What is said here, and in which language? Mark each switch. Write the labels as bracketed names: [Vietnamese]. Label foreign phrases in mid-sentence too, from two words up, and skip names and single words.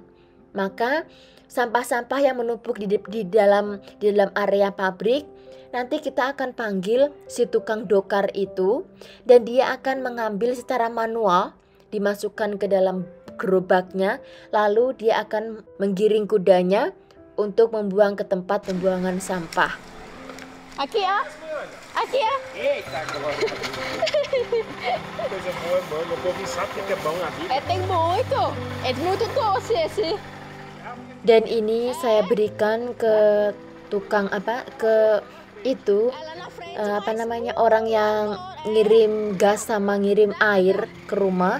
[Indonesian] Maka sampah-sampah yang menumpuk di dalam area pabrik, nanti kita akan panggil si tukang dokar itu, dan dia akan mengambil secara manual, dimasukkan ke dalam gerobaknya, lalu dia akan menggiring kudanya untuk membuang ke tempat pembuangan sampah. [Portuguese] Aqui ya? Aqui ya? Eita, agora. Coisa boa, mano. O povo sabe que é bom a vida. Tem muito. É muito doce esse. [Indonesian] Dan ini saya berikan ke tukang orang yang ngirim gas sama ngirim air ke rumah.